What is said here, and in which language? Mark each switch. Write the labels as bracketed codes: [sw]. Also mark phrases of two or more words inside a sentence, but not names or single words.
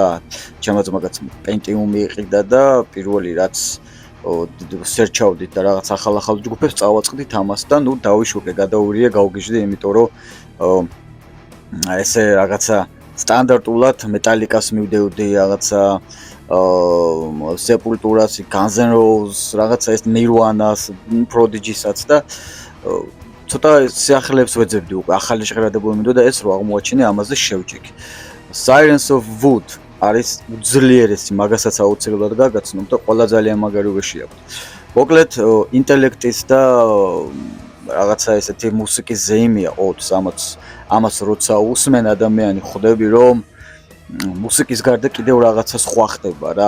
[ka] ჩემაც მაგაც პენტიუმი იყიდა და პირველი რაც სერჩავდით და რაღაც ახალ ჯგუფებს წავაწყდით ამას და ნუ დავიშუქე, გადაურიე, გავგიჟდი, იმიტომ რომ ესე რაღაცა სტანდარტულად მეტალიკას მივდევდი, რაღაცა სეპულტურას, Guns N' Roses, რაღაცა ეს Nirvana-ს, Prodigy-საც და ცოტა სიახლეებს ვეძებდი უკვე, ახალი ჟღერადებული მინდო და ეს რო აღმოაჩინე, ამაზე შევჭიქი. Sirens of Wood არის უძლიერესი, მაგასაც აუცილებლად გაგაცნობ და ყველა ძალიან მაგარი ვეში აქვს. მოკლედ, ინტელექტის და რაღაცა ესეთი მუსიკის ზეიმია ოც ამას როცა უსმენ ადამიანი, ხვდები რომ მუსიკის გარდა კიდევ რაღაცა სხვა ხდება რა.